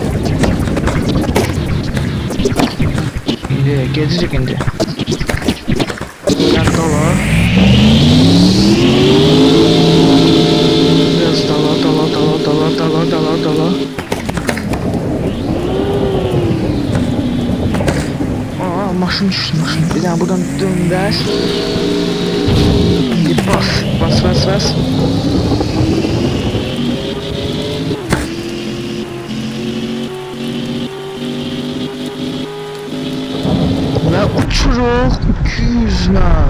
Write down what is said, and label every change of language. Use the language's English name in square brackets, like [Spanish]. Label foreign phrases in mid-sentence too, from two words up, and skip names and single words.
[Azerbaijani] İndi gedirik indi. Gəl dala. Biraz dala. Maşın düştü. Bir daha buradan döndər. Bas. Ve uçuruq 200'le.